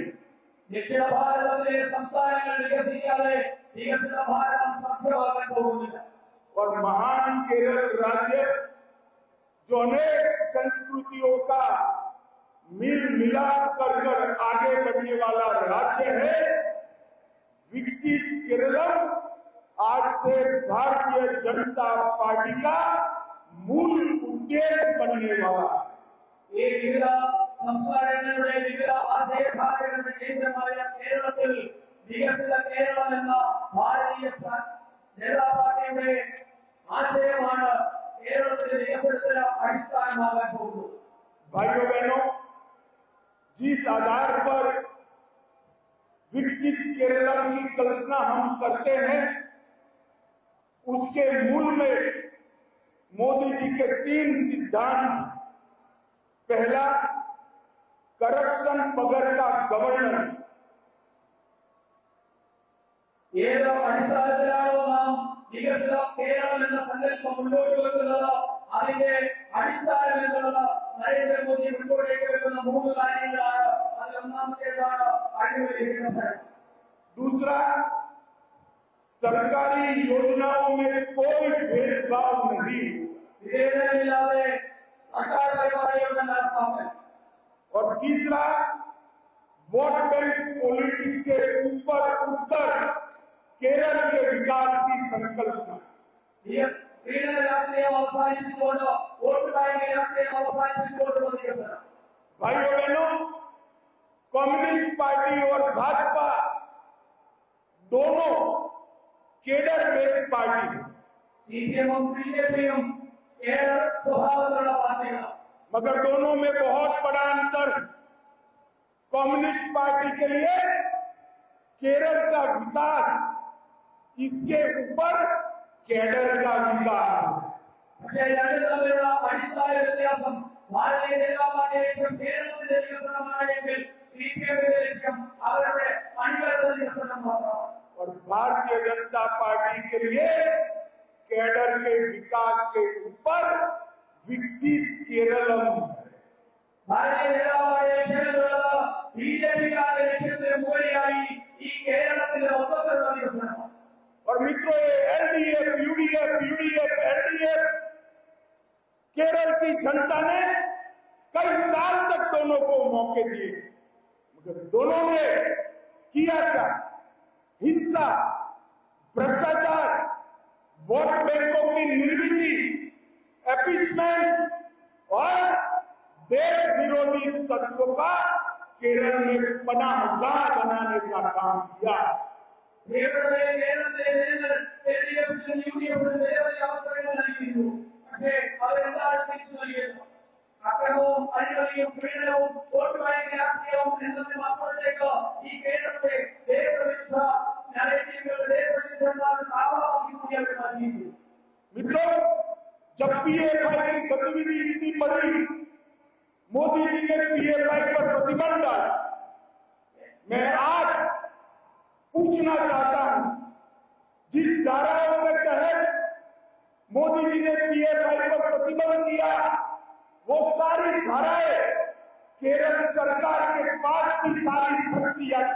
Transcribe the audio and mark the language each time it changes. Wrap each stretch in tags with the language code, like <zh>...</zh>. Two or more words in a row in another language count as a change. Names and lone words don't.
<ml>ദക്ഷിണ ഭാരതത്തിലെ സംസ്ഥാനങ്ങൾ വികസിക്കാതെ വികസിത ഭാരതം സാധ്യമാകാൻ പോകുന്നില്ല।</ml> <hi>और महान केरल राज्य जो अनेक संस्कृतियों का मिल मिलाप कर आगे बढ़ने वाला राज्य है, विकसित केरलम आज से भारतीय जनता पार्टी का मूल उद्देश्य बनने वाला है।</hi> <ml>ഈ വിവിധ സംസ്കാരങ്ങളുടെ വിവിധ ആശയധാരകളുടെ കേന്ദ്രമായ കേരളത്തിൽ വികസിത കേരളം എന്ന ഭാരതീയ ജനതാ പാർട്ടിയുടെ ആശയമാണ് കേരളത്തിലെ വികസനത്തിന് അടിസ്ഥാനമാകാൻ പോകുന്നത്।</ml> <hi>भाइयों बहनों, जिस आधार पर विकसित केरलम की कल्पना हम करते हैं, उसके मूल में मोदी जी के 3 सिद्धांत। पहला, करप्शन बगैर का गवर्नेंस।</hi> <ml>ഏത് അടിസ്ഥാനത്തിലാണോ നാം വികസിത കേരളം എന്ന സങ്കല്പം മുന്നോട്ട് വെക്കുന്നത്, അതിന്റെ അടിസ്ഥാനം എന്നുള്ളത് നരേന്ദ്രമോദി മുന്നോട്ടേക്ക് വെക്കുന്ന 3 കാര്യങ്ങളാണ്। അതിൽ ഒന്നാമത്തേതാണ് അഴിമതിരഹിത ഭരണം।</ml> <hi>दूसरा, सरकारी योजनाओं में कोई भेदभाव नहीं।</hi> <ml>വിവേചനമില്ലാതെ സർക്കാർ പരിപാടികളുടെ നടപ്പാക്കൽ।</ml> <hi>और तीसरा,</hi> <en>vote bank politics</en> <hi>से ऊपर उठकर केरल के विकास की संकल्पना।</hi> <ml>പീഡന രാഷ്ട്രീയം അവസാനിപ്പിച്ചുകൊണ്ട്</ml> <en>vote bank</en> <ml>രാഷ്ട്രീയം അവസാനിപ്പിച്ചുകൊണ്ടുള്ള വികസനം।</ml> <hi>भाइयों बहनों, कम्युनिस्ट पार्टी और भाजपा दोनों</hi> <en>cadre based party</en> <hi>है,</hi> <ml>സിപിഎമ്മും ബിജെപിയും കേഡർ സ്വഭാവത്തിലുള്ള പാർട്ടികളാണ്।</ml> <hi>मगर दोनों में बहुत बड़ा अंतर। कम्युनिस्ट पार्टी के लिए केरल का विकास, इसके ऊपर केडर का विकास।</hi> <ml>പക്ഷേ രണ്ടും തമ്മിലുള്ള അടിസ്ഥാന വ്യത്യാസം, ഭാരതീയ ജനതാ പാർട്ടി ലക്ഷ്യം കേരളത്തിന്റെ വികസനമാണെങ്കിൽ സിപിഎമ്മിന്റെ ലക്ഷ്യം അവരുടെ അണികളുടെ വികസനം മാത്രമാണ്।</ml> <hi>और भारतीय जनता पार्टी के लिए केडर के विकास के ऊपर विकसित केरलम है।</hi> <ml>ഭാരതീയ ജനതാ പാർട്ടി ലക്ഷ്യത്തിലുള്ളത് ബിജെപിക്കാരുടെ ലക്ഷ്യത്തിന് മുകളിലായി ഈ കേരളത്തിലെ മൊത്തത്തിലുള്ള വികസനമാണ്।</ml> <hi>और मित्रों, ये एलडीएफ, यूडीएफ, एलडीएफ, केरल की जनता ने कई साल तक दोनों को मौके दिए, मगर दोनों ने किया क्या? हिंसा, भ्रष्टाचार, वोट बैंकों की निर्मिति, एपीसमेंट और देश विरोधी तत्वों का केरल में पनाहगाह बनाने का काम किया।</hi> <ml>അക്രമവും അഴിമതിയും പീഡനവും</ml> <en>vote bank</en> <ml>രാഷ്ട്രീയവും എന്നതിനപ്പുറത്തേക്ക് ഈ കേരളത്തെ ദേശവിരുദ്ധ നരേറ്റീവുകളുടെ ദേശവിരുദ്ധന്മാരുടെ താവളമാക്കി കൂടി അവർ മാറ്റിയിരിക്കുന്നു.</ml> <hi>मित्रों, जब पीएफआई की गतिविधि इतनी बढ़ी, मोदी जी ने पीएफआई पर प्रतिबंध डाला। मैं आज पूछना चाहता हूं, जिस धाराओं के तहत मोदी जी ने पीएफआई पर प्रतिबंध किया, वो सारी धाराएं केरल सरकार के पास भी सारी शक्तियां थी।</hi>